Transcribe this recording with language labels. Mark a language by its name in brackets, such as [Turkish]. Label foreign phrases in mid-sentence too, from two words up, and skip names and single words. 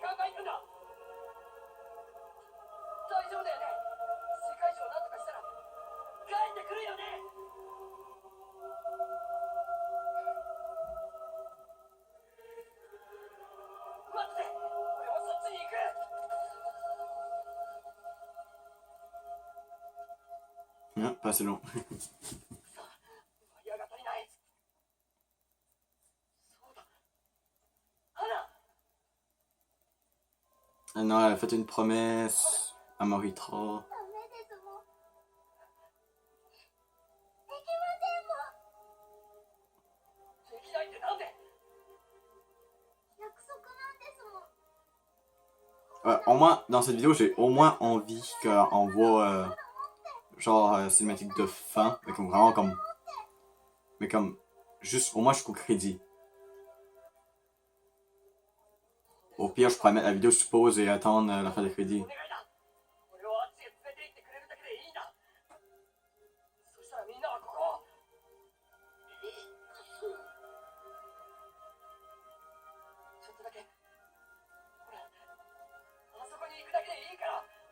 [Japanese] 行くんだ。大丈夫だよね。世界中を何とかしたら帰ってくるよね。待って、俺もそっちに行く。 [French] Ah, pas assez long. [Japanese] ファイヤーが足りない。そうだ、花。 [French] Ah non, elle a fait une promesse à Moritra. [Japanese] ダメですもん。できませんもん。できないってなんで。約束なんですもん。 [French] Au moins, dans cette vidéo, j'ai au moins envie qu'on voit genre cinématique de fin, mais comme vraiment comme. Mais comme. Juste au moins jusqu'au crédit. Au pire, je pourrais mettre la vidéo sur pause et attendre la fin des crédits. [Japanese] お願いだ。俺をあっちへ連れて行ってくれるだけでいいんだ。そしたらみんなはここを。ちょっとだけ。ほら、あそこに行くだけでいいから。